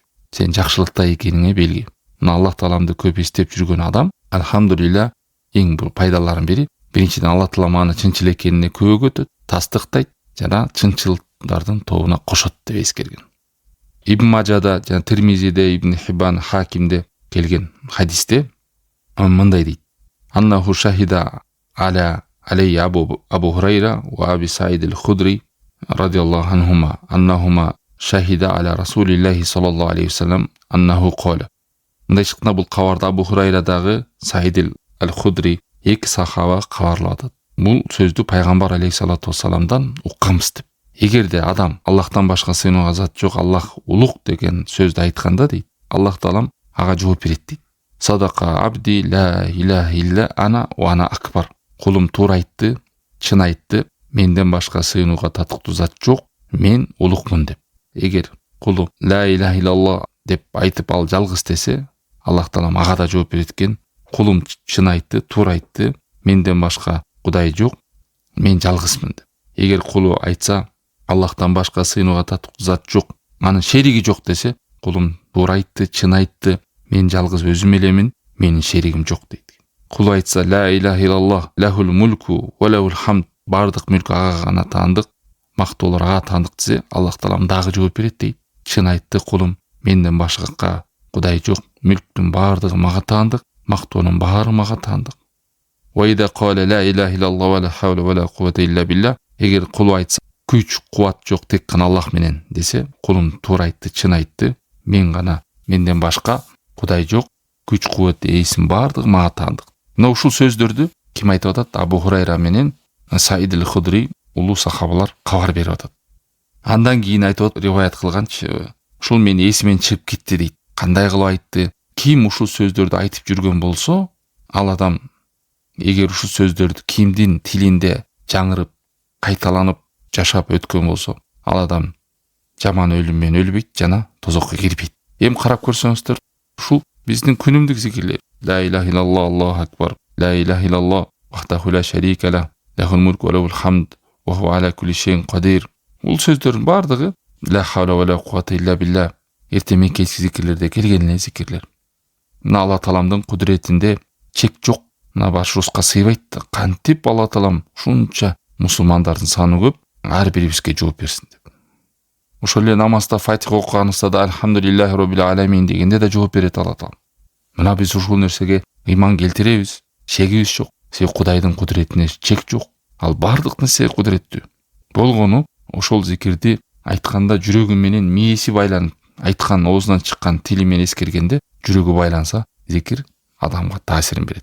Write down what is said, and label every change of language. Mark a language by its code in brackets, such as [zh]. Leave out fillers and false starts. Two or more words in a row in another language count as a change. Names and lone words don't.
[ky] Сен жакшылыкта экениңе белги. Мына Аллах тааламды көп эстеп жүргөн адам, алхамдулилля, эң бул пайдаларын бири, биринчиден Аллах таалам аны чынчыл экенине көөгөтөт, тастыктайт, жана чынчылдардын тобуна кошот деп эскерген. Ибн Мажада, жана Тирмизиде, Ибн Хиббан, Хакимде келген хадисте мындай дейт: [ar] "أنه شهد علي أبو هريرة وأبي سعيد الخدري رضي الله عنهما أنهما شهدا على رسول الله صلى الله عليه وسلم أنه قال". [ky] Мындай чыкканда бул кабарда Абу Хурайрадагы Саид аль-Худри эки сахаба кабарлап атат. Бул сөздү пайгамбар [ar] عليه الصلاة والسلام [ky] укканбыз деп. Эгерде адам Аллахтан башка сыйынууга зат жок, Аллах улук деген сөздү айтканда дейт, Аллах таалам ага жооп берет дейт. [ar] صدق عبدي لا إله إلا أنا وأنا أكبر. [ky] Кулум туура айтты, чын айтты, менден башка сыйынууга татыктуу зат жок, мен улукмун деп. Эгер кулу [ar] لا إله إلا الله [ky] деп айтып ал жалгыз десе, Аллах таалам ага да жооп берет экен. Кулум чын айтты, туура айтты, менден башка кудай жок, мен жалгызмын деп. Эгер кулу айтса, Аллахтан башка сыйынууга татыктуу зат жок, анын шериги жок десе, кулум туура айтты, чын айтты, мен жалгыз өзүм элемин, менин шеригим жок дейт. [ar] قال عبدي لا إله إلا الله له الملك وله الحمد, [ky] бардык мүлк ага гана таандык, мактоолор ага таандык десе, Аллах таалам дагы жооп берет дейт. Чын айтты кулум, менден башка кудай жок, мүлктүн бардыгы мага таандык, мактоонун баары мага таандык. [ar] وإذا قال لا إله إلا الله ولا حول ولا قوة إلا بالله, [ky] эгер кулу айтса күч кубат жок, тек гана Аллах менен десе, кулум туура айтты, чын айтты, мен гана, менден башка кудай жок, күч кубат ээсин бардыгы мага таандык. Мына ушул сөздөрдү Ким айтып атат? Абу Хурайра менен Саид аль-Худри улуу сахабалар кабар берип атат. Андан кийин айтып риваят кылганчы, ушул мен эсимен чыгып кетти дейт. Кандай кылып айтты? Ким ушул сөздөрдү айтып жүргөн болсо, ал адам эгер ушул сөздөрдү кимдин тилинде жаңырып, кайталанып жашап өткөн болсо, ал адам жаман өлүм менен өлбөйт жана тозокко кирбейт. Эми карап көрсөңүздөр, ушул биздин күнүмдүк зикирлер. [ar] لا إله إلا الله، الله أكبر. لا إله إلا الله، وحده لا شريك له، له الملك وله الحمد، وهو على كل شيء قدير. [ky] Бул сөздөрдүн бардыгы [ar] لا حول ولا قوة إلا بالله. [ky] Эртең кечки зикирлерде келген эле зикирлер. Мына Алла тааламдын кудуретинде чек жок. Мына башыбызга сыйбайт. Кантип Алла таалам ушунча мусулмандардын саны көп, ар бирибизге жооп берсин деп. Ошол эле намазда Фатиха окуганыбызда да [ar] الحمد لله رب العالمين [ky] дегенде да жооп берет Алла таалам. Мына биз ушул нерсеге ыйман келтиребиз. Шегибиз жок. Себеби Кудайдын кудуретине чек жок. Ал бардык нерсеге кудуреттүү. Болгону ошол зикирди айтканда жүрөгү менен мээси байланып, айткан оозунан чыккан тили менен эскергенде жүрөгү байланса, зикир адамга таасирин берет.